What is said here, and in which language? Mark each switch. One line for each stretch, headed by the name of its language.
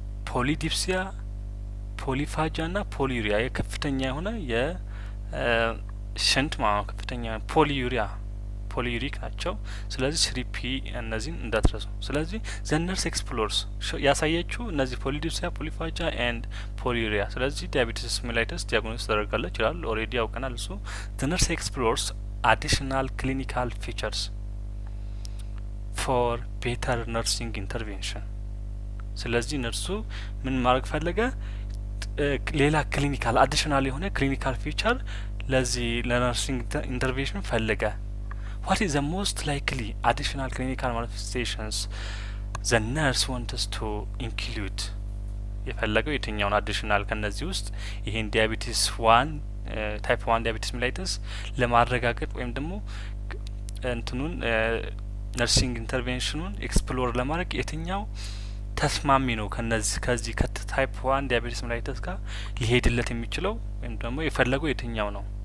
Amharic: ፖሊዲፕሲያ፣ ፖሊፋጂያ ና ፖሊዩሪያ የከፍተኛ የሆነ የሽንት ከፍተኛ ፖሊዩሪክ ናቸው። ስለዚህ ስሪፒ እነዚህን እንዳትረሱ። ስለዚህ ዘነርስ ኤክስፕሎርስ ያሳየችው እነዚህ ፖሊዲፕሲያ፣ ፖሊፋጂያ ኤንድ ፖሊዩሪያ። ስለዚህ ዲያቤቲስ ሜላይተስ ዲያግኖስ ተደርጋለች ይላል። ኦልሬዲ ያውቀናል እሱ።
English: ዘነርስ ኤክስፕሎርስ አዲሽናል ክሊኒካል ፊቸርስ ፎር ቤተር ነርሲንግ ኢንተርቬንሽን።
Amharic: ስለዚህ ነርሱ ምን ማድረግ ፈለገ? ሌላ ክሊኒካል አዲሽናል የሆነ ክሊኒካል ፊቸር ለዚህ ለነርሲንግ ኢንተርቬንሽን ፈለገ።
English: What is the most likely additional clinical manifestations the nurse wants to include?
Amharic: የፈለገው የትኛውን አዲሽናል ከነዚህ ውስጥ ይሄን ዲያቤቲስ 1 ታይፕ 1 ዲያቤቲስ ሜላይተስ ለማረጋገጥ ወይም ደግሞ እንትኑን ነርሲንግ ኢንተርቬንሽኑን ኤክስፕሎር ለማድረግ የትኛው ተስማሚ ነው ከዚህ ከታይፕ 1 ዲያቤቲስ ሜላይተስ ጋር ሊሄድለት የሚችለው ወይም ደግሞ የፈለገው የትኛው ነው?